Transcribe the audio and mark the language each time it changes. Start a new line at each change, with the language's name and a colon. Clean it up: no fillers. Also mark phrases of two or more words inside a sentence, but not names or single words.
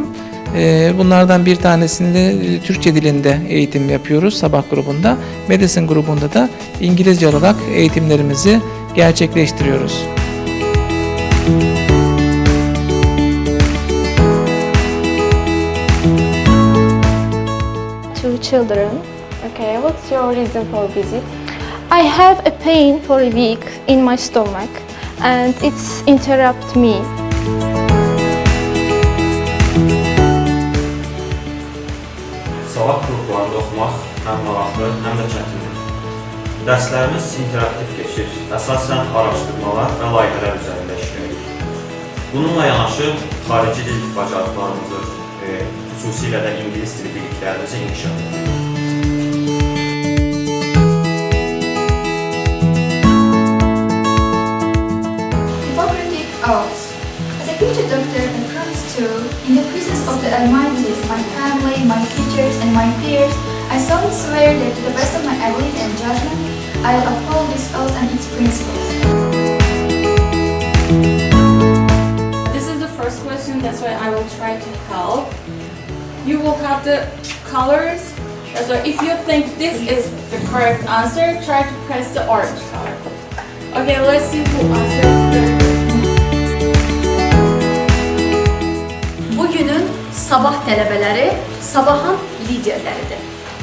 Turkish: Bunlardan bir tanesinde Türkçe dilinde eğitim yapıyoruz sabah grubunda. Medicine grubunda da İngilizce olarak eğitimlerimizi gerçekleştiriyoruz.
English: Two children. Okay, what's your reason for visit? I have a pain for a week in my stomach and it's interrupt me.
Azerbaijani: Sabah qruplarında oxumaq həm maraqlı, həm də çətindir. Dərslərimiz interaktiv keçir, əsasən araşdırmalar və layihələr üzərində işləyirik. Bununla yanaşı, xarici dil bacarıqlarımızı, xüsusilə də ingilis dili biliklərimizi inkişaf edirik.
English: Hippocratic Oath. As a future doctor and prince too, in the presence of the Almighty, my family, my teachers, and my peers, I solemnly swear that to the best of my ability and judgment, I will uphold this oath and its principles. This is the first question, that's why I will try to help. You will have the colors, so if you think this is the correct answer, try to press the orange color. Okay, let's see who answers the...
Azerbaijani: Bugünün sabah tələbələri sabahın liderləridir.